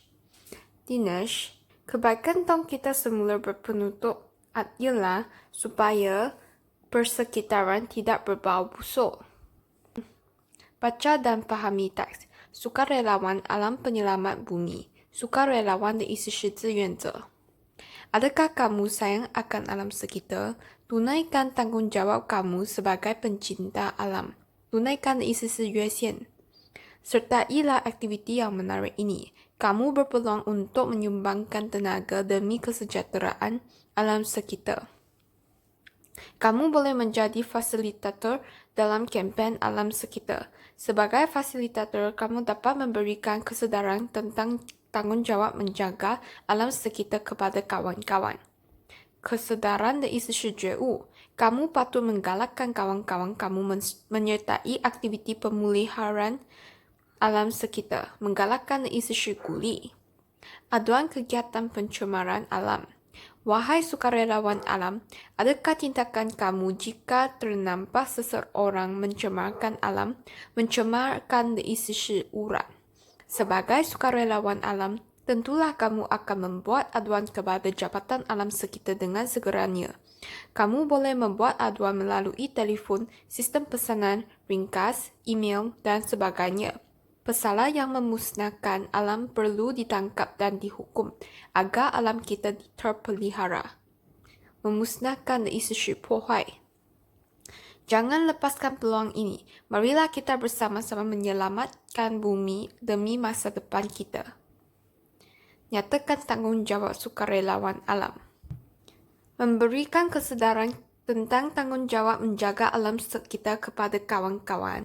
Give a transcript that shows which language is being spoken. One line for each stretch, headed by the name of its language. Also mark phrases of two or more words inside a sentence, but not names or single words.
Malay: Dinesh, kebaikan tong kita semula berpenutup ialah supaya persekitaran tidak berbau busuk. Baca dan fahami teks. Sukarelawan alam penyelamat bumi. Sukarelawan
Chinese: 的意思是志愿者。
Malay: Adakah kamu sayang akan alam sekitar? Tunaikan tanggungjawab kamu sebagai pencinta alam. Tunaikan
Chinese: 的意思是约线。
Malay: Sertailah aktiviti yang menarik ini. Kamu berpeluang untuk menyumbangkan tenaga demi kesejahteraan alam sekitar. Kamu boleh menjadi fasilitator dalam kempen alam sekitar. Sebagai fasilitator, kamu dapat memberikan kesedaran tentang tanggungjawab menjaga alam sekitar kepada kawan-kawan.
Chinese: Kesedaran 的意思是觉悟.
Malay: Kamu patut menggalakkan kawan-kawan kamu menyertai aktiviti pemeliharaan alam sekitar.
Chinese: Menggalakkan 的意思是鼓励.
Malay: Aduan kegiatan pencemaran alam. Wahai sukarelawan alam, adakah tindakan kamu jika ternampak seseorang mencemarkan alam?
Chinese: Mencemarkan 的意思是污染.
Malay: Sebagai sukarelawan alam, tentulah kamu akan membuat aduan kepada Jabatan Alam Sekitar dengan segeranya. Kamu boleh membuat aduan melalui telefon, sistem pesanan, ringkas, email, dan sebagainya. Pesalah yang memusnahkan alam perlu ditangkap dan dihukum agar alam kita terpelihara.
Chinese: Memusnahkan 的意思是破坏.
Malay: Jangan lepaskan peluang ini. Marilah kita bersama-sama menyelamatkan bumi demi masa depan kita. Nyatakan tanggungjawab sukarelawan alam. Memberikan kesedaran tentang tanggungjawab menjaga alam sekitar kepada kawan-kawan.